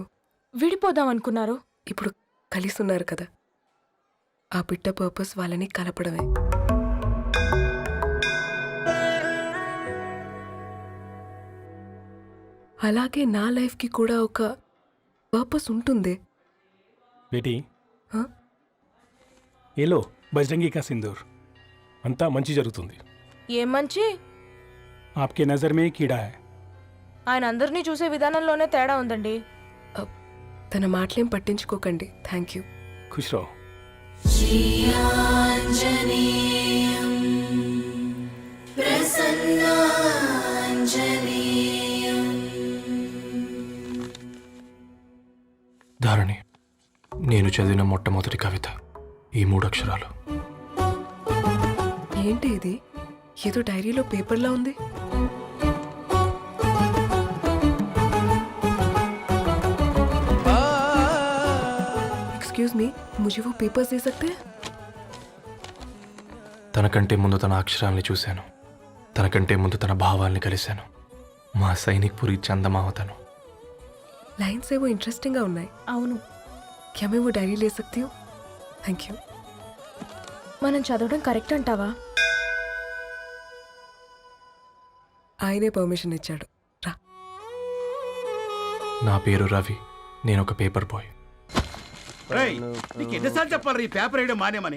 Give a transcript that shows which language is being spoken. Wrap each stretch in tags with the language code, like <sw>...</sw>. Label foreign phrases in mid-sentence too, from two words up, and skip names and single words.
<te>విడిపోదాం అనుకున్నారు. ఇప్పుడు కలిసి ఉన్నారు కదా. ఆ బిడ్డ పర్పస్ వాళ్ళని కలపడమే. అలాగే నా లైఫ్కి కూడా ఒక పర్పస్ ఉంటుంది.</te> <hi>बेटी हाँ? ये लो बजरंगी का सिंदूर</hi> <te>అంతా మంచి జరుగుతుంది. ఏం మంచి?</te> <hi>आपके नज़र में कीड़ा है.</hi> <te>ఆయన అందరినీ చూసే విధానంలోనే తేడా ఉందండి. తన మాటలేం పట్టించుకోకండి.</te> <en>Thank you.</en> <hi>ख़ुश रहो.</hi> <te>ధారణి, నేను చదివిన మొట్టమొదటి కవిత ఈ 3 అక్షరాలు. ఏంటి ఇది? ఏదో డైరీలో పేపర్లా ఉంది.</te> <en>Excuse me,</en> <hi>मुझे वो पेपर्स दे सकते हैं?</hi> <te>తనకంటే ముందు తన అక్షరాల్ని చూశాను, తనకంటే ముందు తన భావాల్ని కలిశాను. మా సైనిక్ పురి చందమావతను.</te> <hi>लाइन्स वो इंटरेस्टिंग</hi> <te>గా ఉన్నాయి. అవును,</te> <hi>क्या मैं वो डायरी ले सकती हूँ?</hi> <en>Thank you.</en> <te>మనం చదవడం కరెక్ట్ అంటావా? ఆయనే పర్మిషన్ ఇచ్చాడు. రా. నా పేరు రవి, నేను ఒక పేపర్ బాయ్. నీకు ఎన్నిసార్లు చెప్పాలి ఈ పేపర్ వేయడం మానేమని?</te>